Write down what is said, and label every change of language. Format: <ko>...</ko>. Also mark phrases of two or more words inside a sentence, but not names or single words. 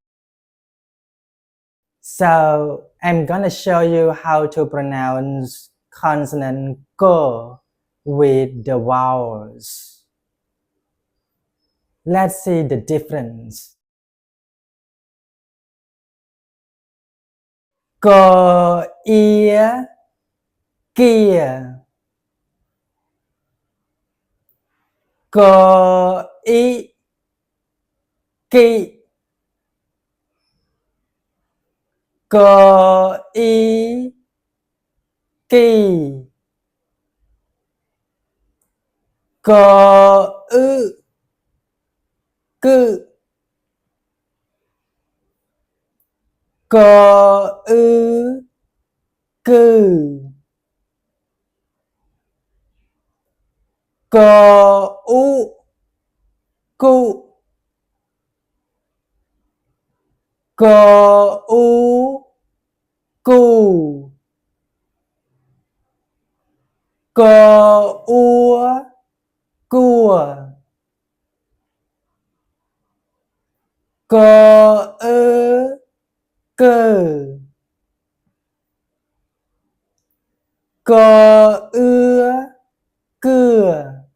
<en>So I'm gonna show you how to pronounce consonant G with the vowels. Let's see the difference.</en> <vi>G, ear, kia. G, I, ki. G, I, ki. G, ư, cư. G, ư, cư. G, u, cu. G, u, cu. G, ua, cua. G, ơ, cơ. G, ưa, cưa.</vi>